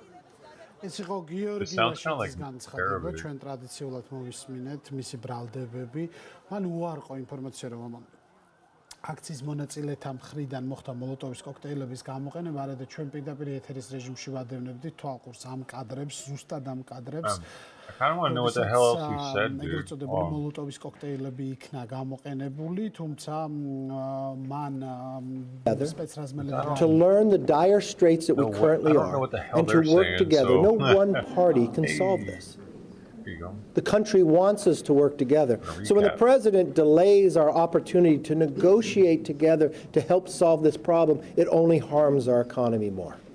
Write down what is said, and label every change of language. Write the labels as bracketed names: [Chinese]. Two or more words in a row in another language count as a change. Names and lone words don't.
[Georgian] ეს იყო გიორგი ვაშაძის განცხადება, ჩვენ ტრადიციულად მოვისმინეთ მისი ბრალდებები. მან უარყო ინფორმაცია, რომ აქციის მონაწილეთა მხრიდან მოხდა მოლოტოვის კოქტეილების გამოყენება, არა და ჩვენ პირდაპირ ეთერის რეჟიმში ვადევნებდით თვალყურს ამ კადრებს, ზუსტად ამ კადრებს. [English] I kind of want to know what the hell else you said, dude. [Georgian] მოლოტოვის კოქტეილები იქნა გამოყენებული, თუმცა მან [English] to learn the dire straits that we currently are and to work together. No one party can solve this. The country wants us to work together. So when the president delays our opportunity to negotiate together to help solve this problem, it only harms our economy more.